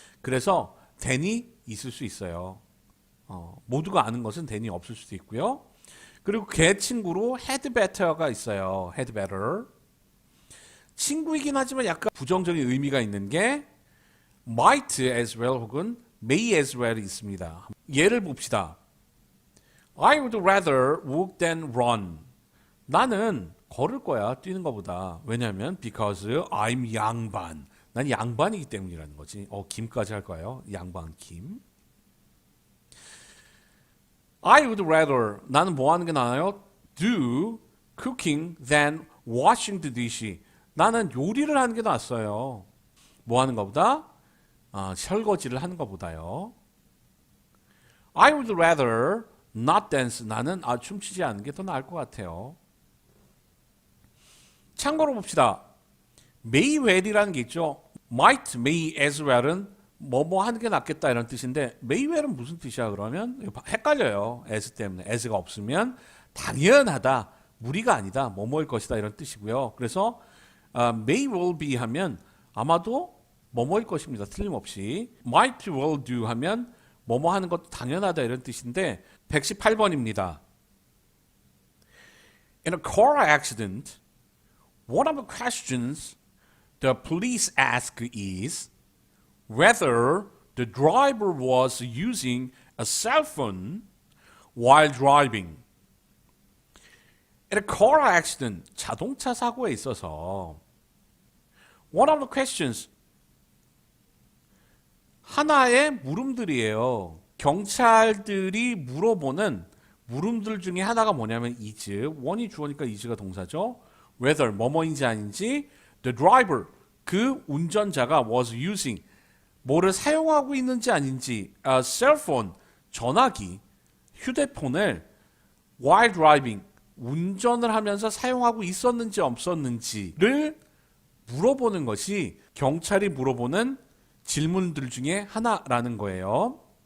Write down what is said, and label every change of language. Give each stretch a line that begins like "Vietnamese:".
Korean: 그래서 than이 있을 수 있어요. 모두가 아는 것은 than이 없을 수도 있고요. 그리고 걔 친구로 had better가 있어요. had better. 친구이긴 하지만 약간 부정적인 의미가 있는 게 might as well 혹은 may as well이 있습니다. 예를 봅시다.
English: I would rather walk than run.
Korean: 나는 걸을 거야, 뛰는 것보다. 왜냐하면
English: because I'm
Korean: 양반. 난 양반이기 때문이라는 거지. 김까지 할 거예요. 양반 김.
English: I would rather,
Korean: 나는 뭐 하는 게 나아요?
English: do cooking than washing the dish.
Korean: 나는 요리를 하는 게 낫어요. 뭐 하는 것보다? 설거지를 하는 것보다요.
English: I would rather not dance.
Korean: 나는 춤추지 않는 게 더 나을 것 같아요. 참고로 봅시다. may well이라는 게 있죠. might, may as well은 뭐뭐 하는 게 낫겠다 이런 뜻인데 may well은 무슨 뜻이야 그러면? 헷갈려요. as 때문에. as가 없으면 당연하다, 무리가 아니다, 뭐뭐일 것이다 이런 뜻이고요. 그래서 may well be 하면 아마도 뭐뭐일 것입니다. 틀림없이. might well do 하면 뭐뭐 하는 것도 당연하다 이런 뜻인데 118번입니다.
English: In a car accident, one of the questions the police ask is whether the driver was using a cell phone while driving. In a car accident,
Korean: 자동차 사고에 있어서
English: one of the questions,
Korean: 하나의 물음들이에요. 경찰들이 물어보는 물음들 중에 하나가 뭐냐면 is, one이 주어니까 is가 동사죠. whether, 뭐뭐인지 아닌지, the driver, 그 운전자가 was using, 뭐를 사용하고 있는지 아닌지, a cell phone, 전화기, 휴대폰을 while driving, 운전을 하면서 사용하고 있었는지 없었는지를 물어보는 것이 경찰이 물어보는 질문들 중에 하나라는 거예요.